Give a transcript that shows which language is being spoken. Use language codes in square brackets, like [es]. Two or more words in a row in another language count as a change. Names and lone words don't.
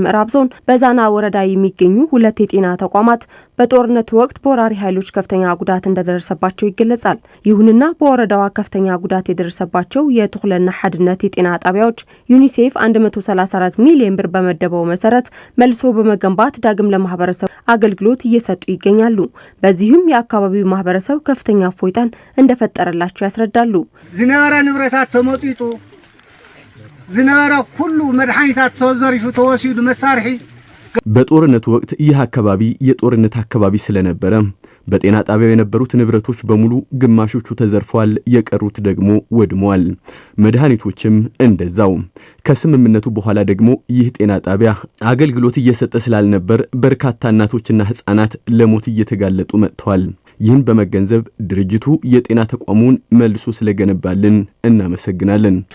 [am] ምዕራብ ዞን በዛና ወረዳ የሚገኙ 2 የጤና ተቋማት በጦርነቱ ወቅት በወራሪ ኃይሎች ከፍተኛ ጉዳት እንደደረሰባቸው ይገለጻል። ይሁንና በወረዳዋ ከፍተኛ ጉዳት የደረሰባቸው የትኩለና ሐድነት የጤና ጣቢያዎች ዩኒሴፍ 134 ሚሊዮን ብር በመደበው መሰረት መልሶ በመገንባት ዳግም ለማህበረሰቡ አገልግሎት እየሰጡ ይገኛሉ። በዚህም የአካባቢው ማህበረሰብ ከፍተኛ ፎይታን እንደፈጠረላቸው ያስረዳሉ። [ti] ዝነበረ ንብረታት ተመጥጡ ዝነበረ ሁሉ መድኃኒታት ተዘሪፉ ተወሲዱ መሳርሒ [am] በጦርነቱ ወቅት ይህ አካባቢ የጦርነት አካባቢ ስለነበረ በጤና ጣቢያው የነበሩት ንብረቶች በሙሉ ግማሾቹ ተዘርፈዋል፣ የቀሩት ደግሞ ወድመዋል። መድኃኒቶችም እንደዛው። ከስምምነቱ በኋላ ደግሞ ይህ ጤና ጣቢያ አገልግሎት እየሰጠ ስላልነበር በርካታ እናቶችና ህፃናት ለሞት እየተጋለጡ መጥተዋል። ይህን በመገንዘብ ድርጅቱ የጤና ተቋሙን መልሶ ስለገነባልን እናመሰግናለን።